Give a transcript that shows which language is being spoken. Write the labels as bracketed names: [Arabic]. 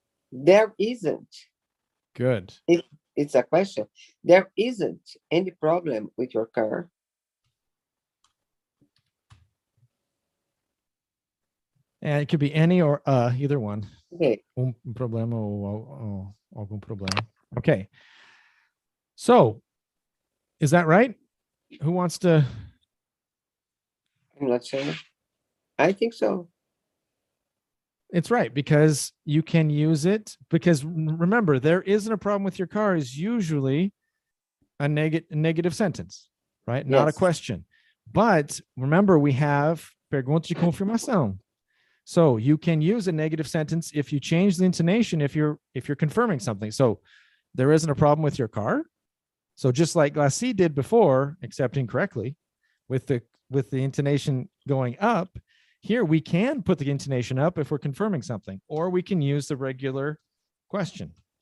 [English] There isn't. Good. It's a question. There isn't any problem with your car. And it could be any or either one. Okay. [Portuguese] Problema ou algum problema. [English] Okay. So, is that right? Who wants to? I'm not sure. I think so. It's right, because you can use it, because remember, there isn't a problem with your car is usually a negative sentence, right? Not a Yes. question. But remember, we have [Portuguese] pergunta de confirmação. [English] So you can use a negative sentence if you change the intonation, if you're confirming something. So there isn't a problem with your car. So just like Glassy did before, except incorrectly, with the intonation going up, here we can put the intonation up if we're confirming something, or we can use the regular question.